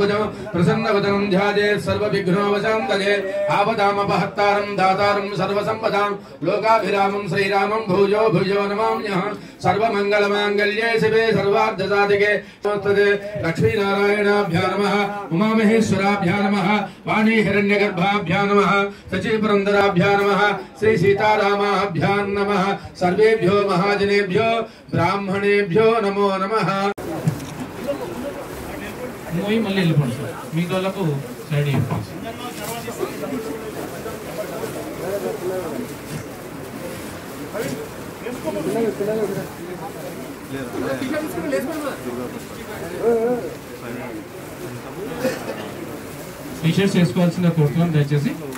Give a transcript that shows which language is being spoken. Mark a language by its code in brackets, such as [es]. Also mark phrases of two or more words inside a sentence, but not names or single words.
[sa] प्रसन्नवदनं ध्यायेत् सर्वविघ्नोपशान्तये आपदामपहर्तारं दातारं सर्वसम्पदां लोकाभिरामं श्रीरामं भूयो भूयो नमाम्यः सर्वमङ्गलमाङ्गल्ये शिवे सर्वार्थसाधिके नमस्ते लक्ष्मीनारायणाभ्यां नमः उमामहेश्वराभ्यां नमः वाणी हिरण्यगर्भाभ्यां नमः सचिपुरन्दराभ्यां नमः श्री सीतारामाभ्यां नमः सर्वेभ्यो महाजनेभ्यो ब्राह्मणेभ्यो नमो नमः [te] మూవీ మళ్ళీ వెళ్ళిపోండి సార్ మిగతా వాళ్ళకు సైడ్ ఇవ్వండి టీషర్ట్స్ వేసుకోవాల్సిందిగా కోరుతున్నాను దయచేసి